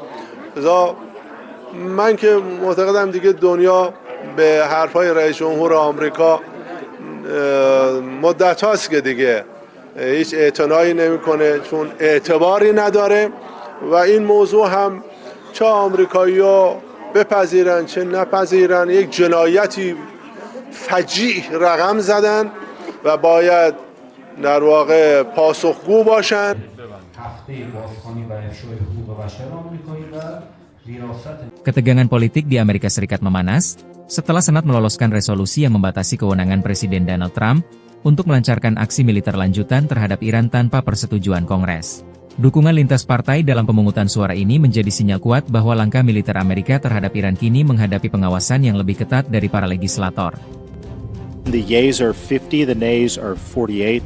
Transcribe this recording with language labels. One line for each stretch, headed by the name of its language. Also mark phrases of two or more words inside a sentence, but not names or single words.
Persian: من که معتقدم دیگه دنیا به حرفای رئیس جمهور آمریکا مدت هاست که دیگه هیچ اعتنایی نمیکنه، چون اعتباری نداره و این موضوع هم چه آمریکایی‌ها بپذیرن چه نپذیرن یک جنایتی فجیع رقم زدن و باید در واقع پاسخگو باشن.
Indonesian: Ketegangan politik di Amerika Serikat memanas, setelah Senat meloloskan resolusi yang membatasi kewenangan Presiden Donald Trump untuk melancarkan aksi militer lanjutan terhadap Iran tanpa persetujuan Kongres. Dukungan lintas partai dalam pemungutan suara ini menjadi sinyal kuat bahwa langkah militer Amerika terhadap Iran kini menghadapi pengawasan yang lebih ketat dari para legislator.
English: The yeas are 50, the nays are 48.